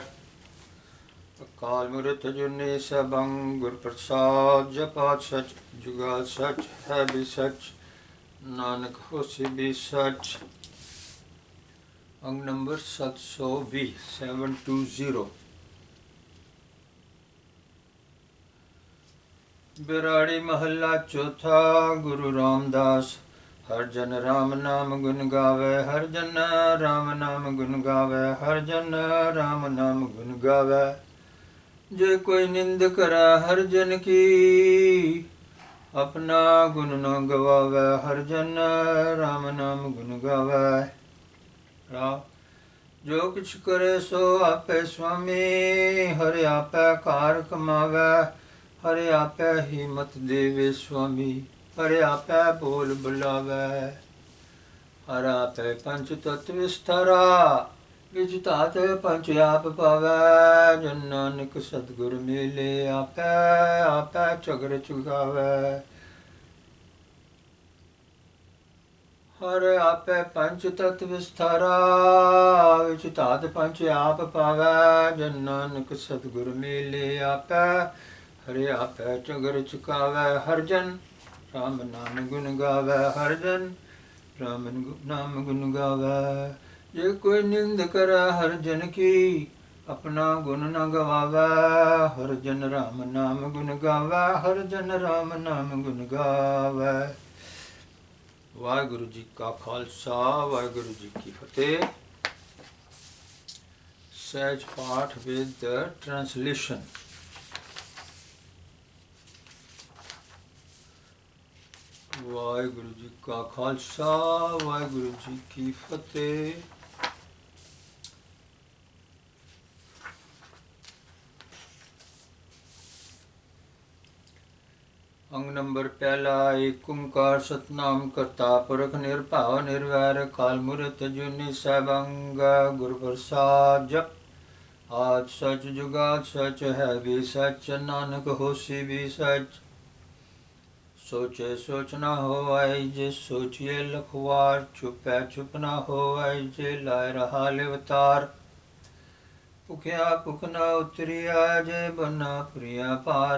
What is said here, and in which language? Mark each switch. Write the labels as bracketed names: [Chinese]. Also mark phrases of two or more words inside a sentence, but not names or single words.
[Hindi] अकाल मूर्त जुने सबंग गुर प्रसाद जपा सच जुगा सच है भी सच नानक होसी भी सच। अंग नंबर 720 720। बिराड़ी महला चौथा। गुरु रामदास। हर जन राम नाम गुण गावे हर जन राम नाम गुण गावे हर जन राम नाम गुण गावे। जे कोई निंद करे हर जन की अपना गुण न गवावे हर जन राम नाम गुण गावे। जो किछ करे सो आपे स्वामी हर आपे कार कमावे हर आपे ही मत देवे स्वामी हर आपे बोल बुलावे। हर आपे पंच तत्व विस्तारा विच तात पंच आप पावे। जन नानक सतगुर मिले आपे आपे चगर चुगावे। हर आपे पंच तत्व विस्तारा विच तात पंच आप पावे। जन नानक सतगुर मिले आपे हरे आपे चगर चुकावे। हर जन राम नाम गुण गावे हर जन राम नाम गुण गावे। जे कोई निंद करे हर जन की अपना गुण न गवावे हर जन राम नाम गुण गावे हर जन राम नाम गुण गावे। वाहिगुरु जी का खालसा वाहिगुरु जी की फतेह। सहज पाठ [English] with the translation. [Hindi] वाहिगुरु जी का खालसा वाहिगुरु जी की फतेह। अंग नंबर पहला। एक ओंकार सतनाम करता पुरख निर्भाव निर्वैर काल मूर्त जुनी सबंग गुर प्रसाद जप। आज सच जुगाद सच है भी सच नानक होसी भी सच। सोचे सोच न होवाई जे सोचिए लखवार। चुपै चुप न होवाई जे लाए रहा अवतार। भुखिया भुख न उतरिया जे बना प्रिया पार।